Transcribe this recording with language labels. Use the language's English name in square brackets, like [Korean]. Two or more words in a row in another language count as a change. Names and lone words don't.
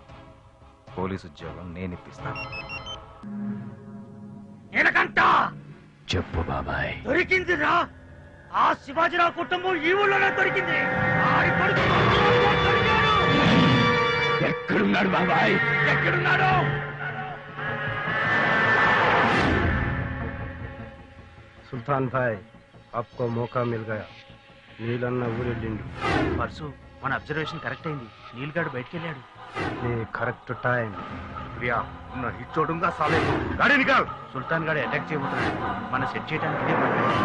[Telugu] పోలీసు ఉద్యోగం నేను ఇప్పిస్తాను. చెప్పు బాబాయ్. దొరికిందిరా, ఆ శివాజీరావు కుటుంబం ఈ ఊళ్ళోనే దొరికింది. ఎక్కడున్నాడు బాబాయ్? ఎక్కడున్నాడు? [Hindi] सुल्तान भाई आपको मौका मिल गया. [Telugu] నీలన్న ఊరెళ్ళిండు. పర్సు మన అబ్జర్వేషన్ కరెక్ట్ అయింది. నీల్గాడు బయటికి వెళ్ళాడు. [English] correct time. [Hindi] ప్రియా नहीं छोड़ूंगा साले को. गाड़ी निकाल. [Telugu] సుల్తాన్ గాడు అటాక్ చేయబోతున్నాడు. మన సెట్ చేయడానికి ఇదే పని.